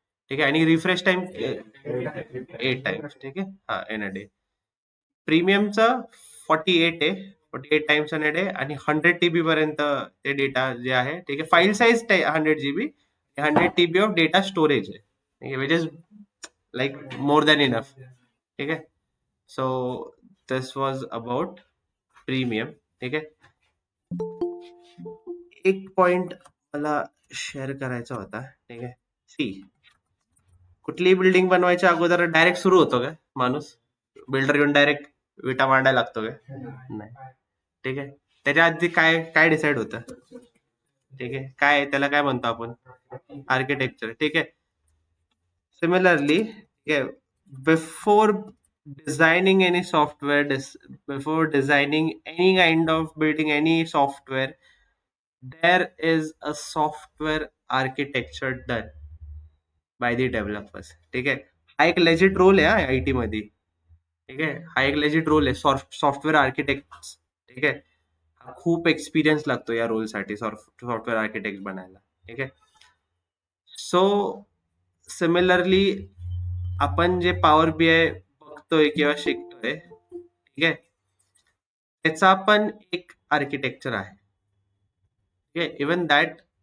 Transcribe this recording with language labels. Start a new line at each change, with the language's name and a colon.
Marathi: ठीक आहे. आणि रिफ्रेश टाइम 8 टाइम्स. ठीक आहे. हा,
English: In a day.
Marathi: प्रीमियमचं 48 आहे,
English: 48 times in a day,
Marathi: आणि 100 TB पर्यंत ते डेटा जे आहे. ठीक आहे.
English: file size 100 GB, 100 TB of data storage
Marathi: आहे. ठीक आहे,
English: Which is like more than enough. ठीक आहे. So this was about premium.
Marathi: ठीक आहे. एक पॉइंट मला शेअर करायचा होता. ठीक आहे. सी, कुठलीही बिल्डिंग बनवायच्या अगोदर डायरेक्ट सुरू होतो का माणूस? बिल्डर येऊन डायरेक्ट विटा मांडायला लागतो का? नाही. ठीक आहे. त्याच्या आधी काय काय डिसाईड होतं? ठीक आहे. काय त्याला काय म्हणतो आपण? आर्किटेक्चर. ठीक आहे.
English: similarly,
Marathi: ठीक आहे,
English: Before designing any software, before designing any kind of building any software, there is a software architecture done by the developers.
Marathi: ठीक आहे. हा एक लेजिट रोल आहे IT मध्ये. ठीक आहे. हा एक लेजिट रोल आहे सॉफ्टवेअर आर्किटेक्ट. ठीक आहे. हा खूप एक्सपिरियन्स लागतो या रोलसाठी, सॉफ्टवेअर आर्किटेक्ट बनायला. ठीक आहे. सो सिमिलरली आपण जे पॉवर BI बघतोय किंवा शिकतोय, ठीक आहे, त्याचा पण एक आर्किटेक्चर आहे. ठीक आहे.
English: even that